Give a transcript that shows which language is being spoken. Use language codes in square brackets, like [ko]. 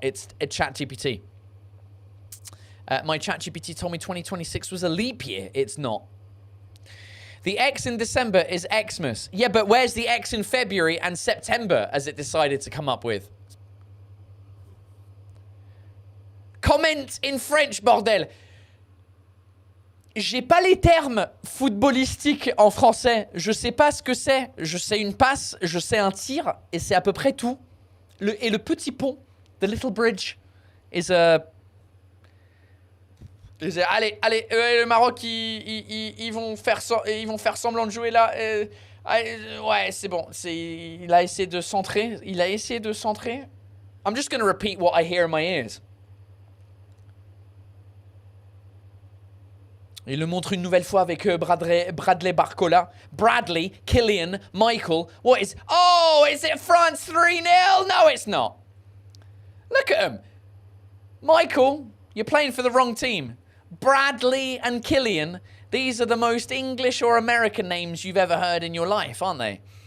[en] It's a ChatGPT. My ChatGPT told me 2026 was a leap year. It's not. The X in December is Xmas. Yeah, but where's the X in February and September as it decided to come up with? Comment in French, bordel. [fr] J'ai pas les termes footballistiques en français. Je sais pas ce que c'est. Je sais une passe, je sais un tir, et c'est à peu près tout. Et le petit pont, [en] the little bridge, is a... [fr] Allez, le Maroc, ils vont faire semblant de jouer là. Ouais, c'est bon. Il a essayé de centrer. [en] I'm just going to repeat what I hear in my ears. [fr] Il le montre une nouvelle fois avec Bradley Barcola. [en] Bradley, Killian, Michael. What is... Oh, is it France 3-0? No, it's not. Look at him. Michael... You're playing for the wrong team. Bradley and Killian, these are the most English or American names you've ever heard in your life, aren't they?